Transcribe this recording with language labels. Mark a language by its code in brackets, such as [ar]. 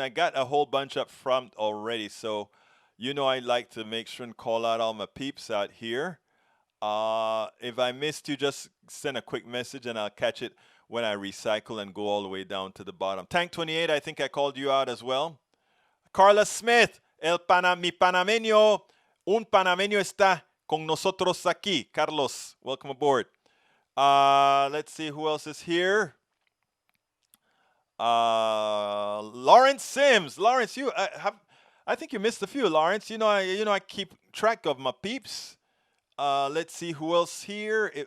[en] I got a whole bunch up front already, so I like to make sure and call out all my peeps out here. If I missed you, just send a quick message and I'll catch it when I recycle and go all the way down to the bottom. Tank 28, I think I called you out as well. [es] Carla Smith, mi panameño, un panameño está con nosotros aquí. [en] Carlos, welcome aboard. Let's see who else is here. Lawrence Sims. Lawrence, I think you missed a few, Lawrence. I keep track of my peeps. Let's see who else here.